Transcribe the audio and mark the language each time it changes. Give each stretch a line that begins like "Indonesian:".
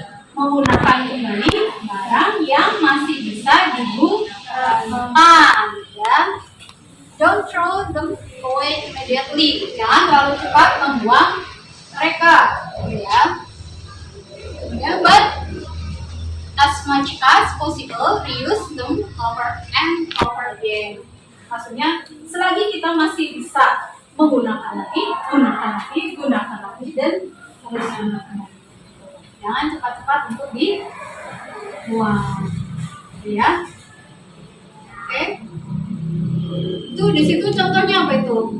Indonesian: Menggunakan kembali barang yang masih bisa digunakan, ya.
English: Don't throw them away immediately.
Indonesian: Jangan terlalu cepat membuang mereka, ya.
English: Ya, but as much as possible, reuse them over and over again.
Indonesian: Maksudnya, selagi kita masih bisa menggunakan lagi, gunakan lagi, dan terus gunakan lagi. Jangan cepat-cepat untuk dibuang, ya. Oke. Itu di situ contohnya apa itu?